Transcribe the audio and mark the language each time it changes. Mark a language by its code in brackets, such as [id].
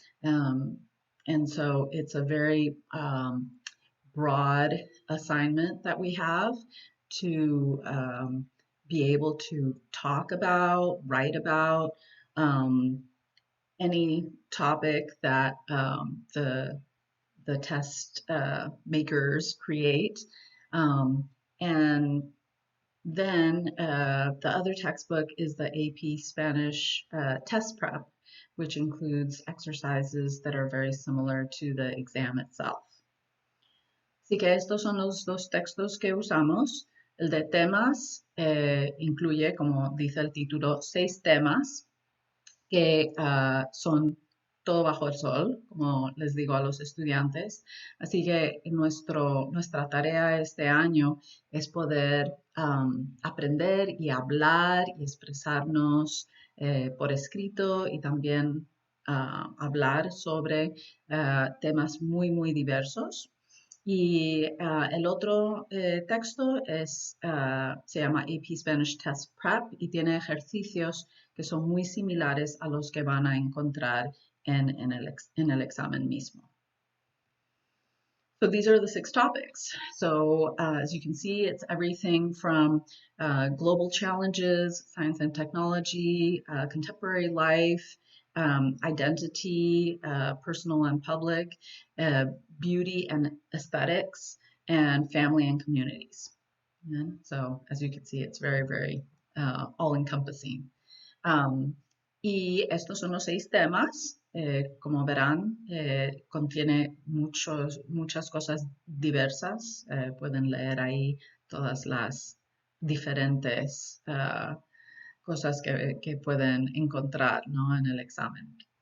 [en] And so it's a very broad assignment that we have to be able to talk about, write about any topic that the test makers create. And then the other textbook is the AP Spanish test prep, which includes exercises that are very similar to the exam itself. [es] Así que estos son los 2 textos que usamos. El de temas incluye, como dice el título, 6 temas que son todo bajo el sol, como les digo a los estudiantes. Así que nuestra tarea este año es poder aprender y hablar y expresarnos por escrito y también hablar sobre temas muy diversos. Y el otro texto se llama AP Spanish Test Prep y tiene ejercicios que son muy similares a los que van a encontrar en el examen mismo. [en] So these are the 6 topics. So as you can see, it's everything from global challenges, science and technology, contemporary life, identity, personal and public, beauty and aesthetics, and family and communities. And so, as you can see, it's very, very all-encompassing. [es] Y estos son los 6 temas. Como verán, contiene muchas cosas diversas. Pueden leer ahí todas las diferentes cosas que pueden encontrar, ¿no?, en el examen.